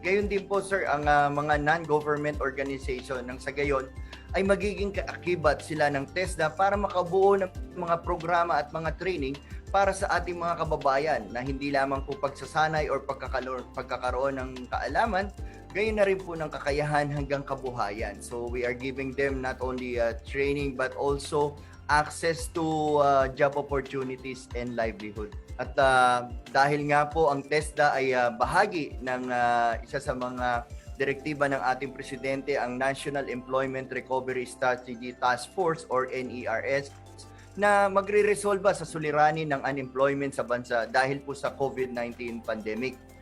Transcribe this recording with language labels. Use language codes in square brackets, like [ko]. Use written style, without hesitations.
[tl] Gayon din po sir, ang mga non-government organization ng sa gayon ay magiging kaakibat sila ng TESDA para makabuo ng mga programa at mga training para sa ating mga kababayan na hindi lamang po pagsasanay or pagkakaroon ng kaalaman, gayon na rin po ng kakayahan hanggang kabuhayan. [en] So we are giving them not only training but also access to job opportunities and livelihood. [tl] At dahil nga po ang TESDA ay bahagi ng isa sa mga direktiba ng ating presidente, ang National Employment Recovery Strategy Task Force or NERS, na magre-resolba sa suliranin ng unemployment sa bansa dahil po sa COVID-19 pandemic.